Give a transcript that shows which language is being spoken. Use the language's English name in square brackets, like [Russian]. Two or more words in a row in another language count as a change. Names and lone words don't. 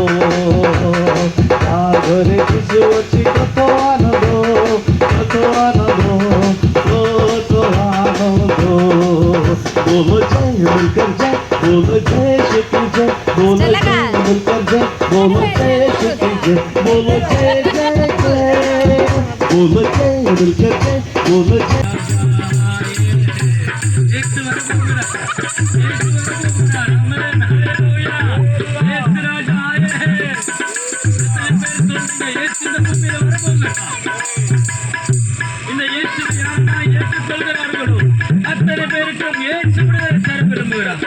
[Bangla] যার ঘরে যিশু আছে কত আনন্দ কত আনন্দ কত আনন্দ বলো জয় মিলকর জয় বলো জয় শুক্র জয় বলো জয় মিলকর জয় বলো জয় শুক্র জয় বলো জয় জয় জয় বলো জয় মিলকর জয় বলো জয় [Tamil] இந்த இயேசு யாரெல்லாம் ஏற்றுக்கொள்கிறார்களோ அத்தனை பேருக்கும் இயேசு விடுதலை விரும்புகிறார்.